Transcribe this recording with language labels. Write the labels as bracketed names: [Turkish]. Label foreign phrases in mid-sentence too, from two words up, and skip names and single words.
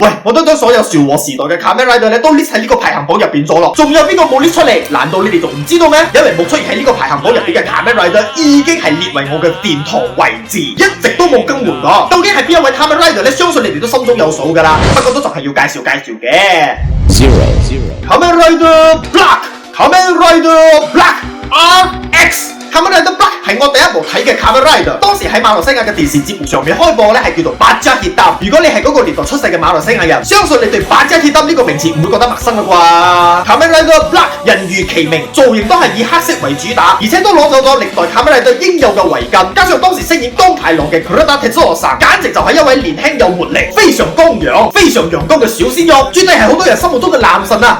[Cantonese] 喂，我都將所有昭和時代嘅 Kamen Rider 咧都 list 喺呢個排行榜入邊咗咯，仲有邊個冇 list 出嚟？難道你哋仲唔知道咩？因為冇出現喺呢個排行榜入邊嘅 Kamen Rider 已經係列為我嘅殿堂位置，一直都冇更換過。究竟係邊一位 Kamen Rider 咧？相信你哋都心中有數噶啦，不過都仲係要介紹嘅。Kamen Rider Black。Kamen Rider Black RX Kamen Rider Black 係我第一部睇嘅 Kamen Rider，當時喺馬來西亞嘅電視節目上面開播咧係叫做八家鐵膽。如果你係嗰個年代出世嘅馬來西亞人，相信你對八家鐵膽呢個名詞唔會覺得陌生啦啩。Kamen Rider Black 人如其名，造型都係以黑色為主打，而且都攞走咗歷代 Kamen Rider 應有嘅圍巾，加上當時飾演當太郎嘅 Kurata Tetsuo-san， 簡直就係一位年輕有活力、非常光陽、非常陽光嘅小鮮肉，絕對係好多人心目中嘅男神啊！